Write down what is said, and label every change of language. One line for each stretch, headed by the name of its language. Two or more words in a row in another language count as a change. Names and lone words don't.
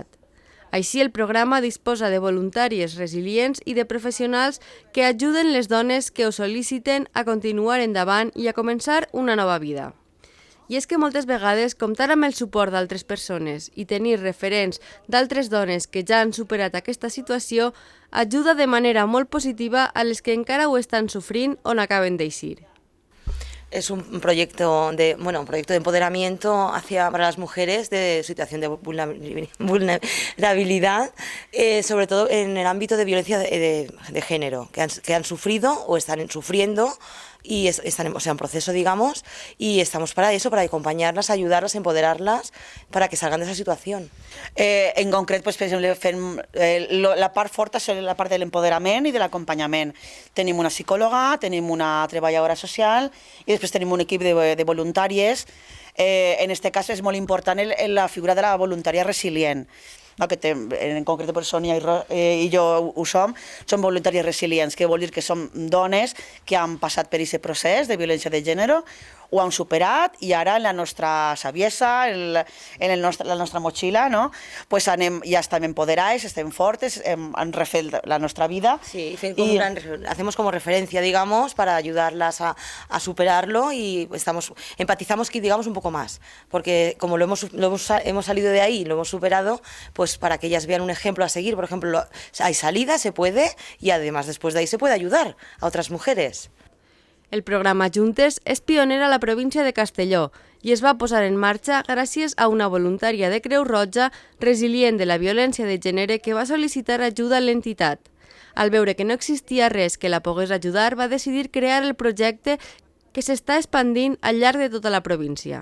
Catalan: Així, el programa disposa de voluntàries resilients i de professionals que ajuden les dones que ho sol·liciten a continuar endavant i a començar una nova vida. I és que moltes vegades comptar amb el suport d'altres persones i tenir referents d'altres dones que ja han superat aquesta situació ajuda de manera molt positiva a les que encara ho estan sofrint o n'acaben d'eixir.
Spanish: Es un proyecto de empoderamiento para las mujeres de situación de vulnerabilidad, sobre todo en el ámbito de violencia de género, que han sufrido o están sufriendo y están en proceso, digamos, y estamos para eso, para acompanyar-les, ayudarles, empoderar-les, para que salgan de esa situación.
Catalan: En concret, per exemple, la part forta és la part de l'empoderament i de l'acompanyament. Tenim una psicòloga, tenim una treballadora social i després tenim un equip de voluntàries. En aquest cas és molt important la figura de la voluntària resilient, que en concret per Sònia i jo ho som voluntàries resilients, que vol dir que som dones que han passat per aquest procés de violència de gènere, ho han superat i ara en la nostra saviesa, en la nostra motxilla, ja estem empoderades, estem fortes, han refet la nostra vida. Sí,
Spanish: hacemos como referencia, digamos, para ayudarlas a superarlo y empatizamos, digamos, un poco más, porque como hemos salido de ahí, lo hemos superado, pues para que ellas vean un ejemplo a seguir. Por ejemplo, hay salida, se puede, y además después de ahí se puede ayudar a otras mujeres.
Catalan: El programa Juntes és pioner a la província de Castelló i es va posar en marxa gràcies a una voluntària de Creu Roja resilient de la violència de gènere que va sol·licitar ajuda a l'entitat. Al veure que no existia res que la pogués ajudar, va decidir crear el projecte que s'està expandint al llarg de tota la província.